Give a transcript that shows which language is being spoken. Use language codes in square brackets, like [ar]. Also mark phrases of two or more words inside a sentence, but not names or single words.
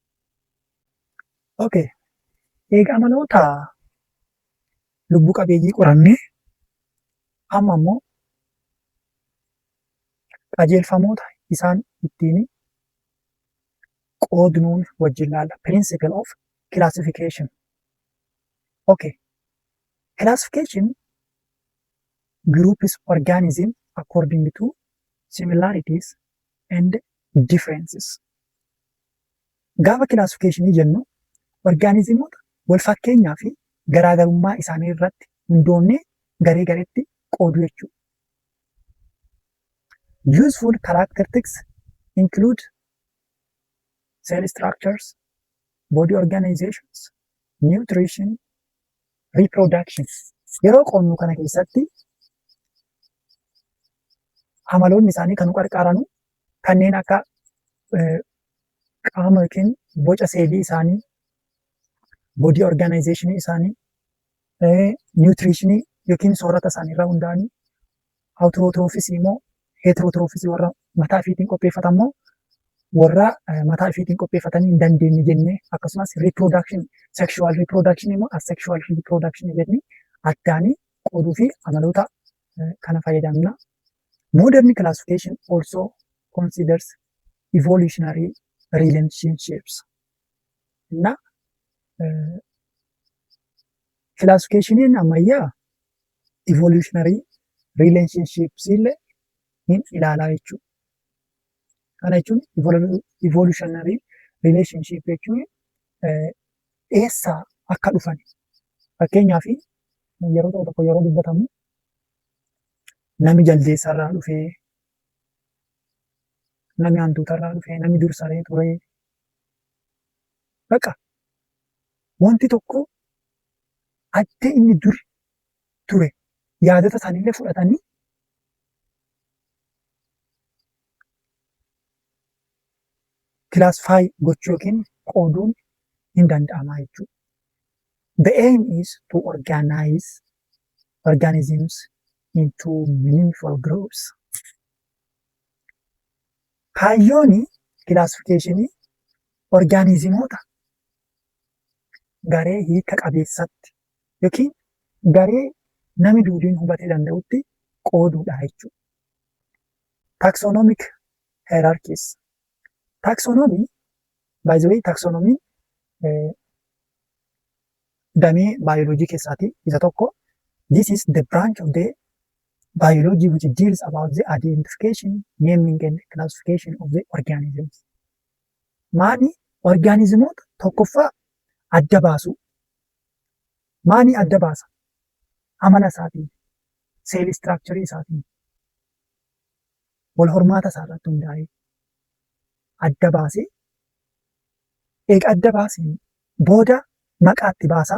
[om] Okay. Egaa amaloota lubbu qabeeyyii qorannee amma immoo qajeelfamoota isaan ittiin qoodnuun wajjin laalla. [en] Principle of classification. Okay. Classification groups organism according to similarities and differences. [om] Gaafa classification jennu organismoota wal fakkeenyaa fi garaagarummaa isaanii irratti hundoonnee garee gareetti qoodu jechuudha. [en] Useful characteristics include cell structures, body organizations, nutrition, reproduction. [om] Yeroo qoonnu kana keessatti amaloonni isaanii kan qarqaranu kanneen akka qaama yookiin boca seelii isaanii, [en] body organization [om] isaanii, nutritionii yookiin soorata isaanii irraa hundaa'anii, autotrophis immoo heterotroofisii warra mataa ofiitiin qopheeffatan immoo warra mataa ofiitiin qopheeffatanii hin dandeenye jennee akkasumas [en] reproduction sexual reproduction [om] immoo [en] asexual reproduction [om] jennee addaanii qooduu fi amaloota kana fayyadamna. [en] Modern classification also considers evolutionary relationships. [om] እና classification ammayyaa [en] evolutionary relationships [om] illee hin ilaalaa jechuudha. Kana jechuun [en] evolutionary relationship [om] jechuun eessaa akka dhufan fakkeenyaaf yeroo tokko yeroo dubbatamu nami jaldeessarraa dhufee, nami hantuutarraa dhufee, nami dursaree ture. Baqa wanti tokko adda inni dur ture yaadota isaaniillee fudhatanii classify gochuu yookiin qooduun hin danda'ama jechuudha. [en] The aim is to organize organisms into meaningful groups. [om] Kaayyoon classificationii organizimoota garee hiika qabeessatti yookiin garee nami duudiin hubatee danda'utti qooduudha jechuudha. [en] Taxonomic hierarchies. Taxonomy, by the way, taxonomy [om] damee biology keessaati isa tokko. [en] This is the branch of the biology which deals about the identification, naming and classification of the organisms. [om] Maani organizimoota tokkoffaa adda baasu. Maani adda baasa? Amala isaatiin, [en] cell structure [om] isaatiin, wal hormaata isaa irratti hundaa'ee adda baasee eega adda baaseen booda maqaatti baasaa.